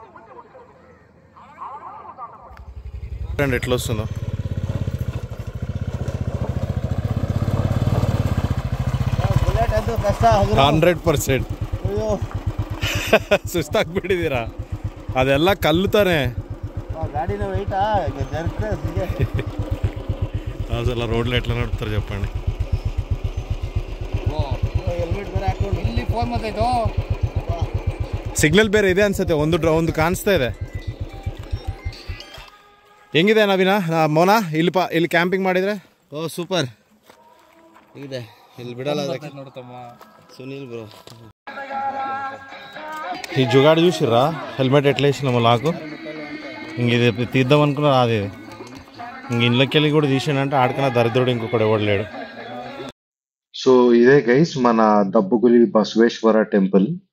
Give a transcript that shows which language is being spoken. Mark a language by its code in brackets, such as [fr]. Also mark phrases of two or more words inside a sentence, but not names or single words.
[te] ఫ్రెండ్, ఎట్లా వస్తుందో 100% ಸುಸ್ತಾಗ್ಬಿಟ್ಟಿದ್ದೀರಾ? [kn] ಅದೆಲ್ಲ ಕಲ್ಲು ತಾನೆ. [te] అసలు రోడ్లు ఎట్లా నడుపుతారు చెప్పండి. [kn] ಸಿಗ್ನಲ್ ಬೇರೆ ಇದೆ ಅನ್ಸುತ್ತೆ, ಒಂದು ಕಾಣಿಸ್ತಾ ಇದೆ. ಹೆಂಗಿದೆ ನವೀನ ಮೋನಾ ಇಲ್ಲಿ ಕ್ಯಾಂಪಿಂಗ್ ಮಾಡಿದ್ರೆ? ಓ ಸೂಪರ್ ಇದೆ, ಇಲ್ಲಿ ಬಿಡಲ್ಲ ಸುನೀಲ್ ಬ್ರೋ. [te] ఈ జుగాడు చూసిర్రా? హెల్మెట్ ఎట్లా వేసినాము లాకు. ఇంక ఇది తీద్దాం అనుకున్నా రాదు. ఇది ఇంక ఇంట్లోకి వెళ్ళి కూడా తీసానంటే ఆడకన్నా దరిద్రుడు ఇంకొకటి ఎవడు లేడు. సో ఇదే గైస్ మన దబ్బుగులి బసవేశ్వర టెంపుల్.